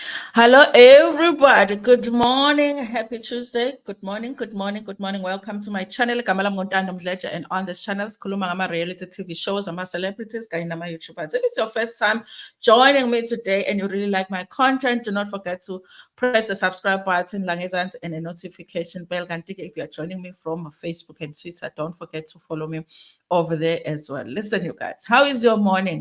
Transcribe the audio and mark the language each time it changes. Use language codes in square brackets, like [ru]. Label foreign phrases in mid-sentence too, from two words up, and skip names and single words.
[en] Hello, everybody. Good morning. Happy Tuesday. Good morning. Good morning. Good morning. Welcome to my channel. [zu] Igama lami nguNtando Mdledla, [en] and on this channel, [zu] sikhuluma ngama- [en] reality TV shows, [zu] ama-celebrities, kanye nama-YouTubers. [en] If it's your first time joining me today and you really like my content, do not forget to press the subscribe button, langezansi, and a notification bell. Kanti if you are joining me from Facebook and Twitter, don't forget to follow me over there as well. Listen, you guys, how is your morning?